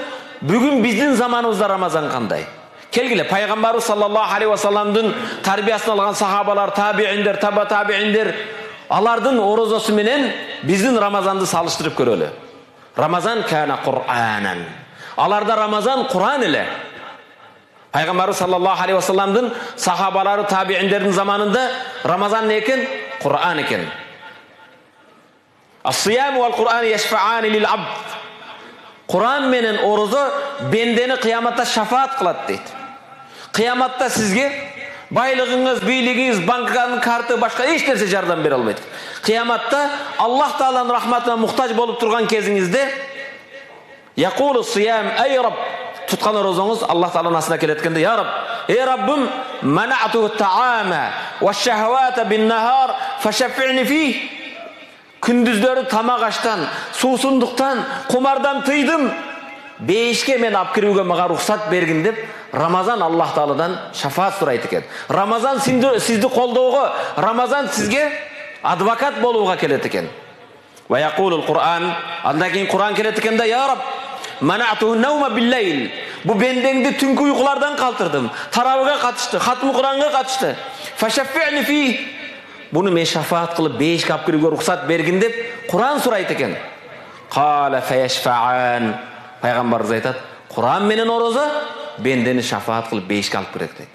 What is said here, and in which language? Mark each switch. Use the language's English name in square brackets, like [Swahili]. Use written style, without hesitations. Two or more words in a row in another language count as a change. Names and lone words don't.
[Kyrgyz] Бүгүн биздин заманыбызда Рамазан кандай? Келгиле, пайгамбарыбыз [Arabic] صلى الله عليه وسلم [Kyrgyz] тарбиясын алган сахабалар, табииндер, таба табииндер, алардын орозосу менен биздин Рамазанды салыштырып көрөлү. [Arabic] رمضان كان قرآنا. [Kyrgyz] Аларда Рамазан Кур'ан эле. Пайгамбарыбыз [Arabic] صلى الله عليه وسلم [Kyrgyz] сахабалары, табииндердин заманында Рамазан не экен? Кур'ан экен. [Arabic] الصيام والقرآن يشفعان للعبد. [Kyrgyz] Кур'ан менен орозо бендени кыяматта шафаат кылат дейт. Кыяматта сизге байлыгыңыз, бийлигиңиз, банканын карты, башка эч нерсе жардам бере албайт. Кыяматта Аллах Тааланын рахматына муктаж болуп турган кезиңизде [Arabic] يقول الصيام أي رب, [Kyrgyz] туткан орозоңуз Аллах Тааланын астына келет эткенде, [Arabic] يا رب, [Kyrgyz] эй раббым, [Arabic] منعته الطعام والشهوة بالنهار فشفعني فيه. [Kyrgyz] Күндүздөрү тамак аштан, суусундуктан, кумардан тыйдым. Бейишке мен алып кирүүгө мага рухсат бергин деп Рамазан Аллах Тааладан шафаат сурайт экен. Рамазан сизди колдоого, Рамазан сизге адвокат болууга келет экен. [Arabic] ويقول القرآن, [Kyrgyz] андан кийин Кур'ан келет экен да, [Arabic] يا رب منعته النوم بالليل. [Kyrgyz] Бу бендеңди түнкү уйкулардан калтырдым. Тарабыга катышты, хатмы Кур'анга катышты. [Arabic] فشفعني فيه. [Kyrgyz] Буну мен шафаат кылып бейишке алып кирүүгө рухсат бергин деп Кур'ан сурайт экен. [Arabic] قال فيشفعان. [Kyrgyz] Пайгамбарыбыз айтат, Кур'ан менен орозо бендени шафаат кылып бейишке алып кирет дейт.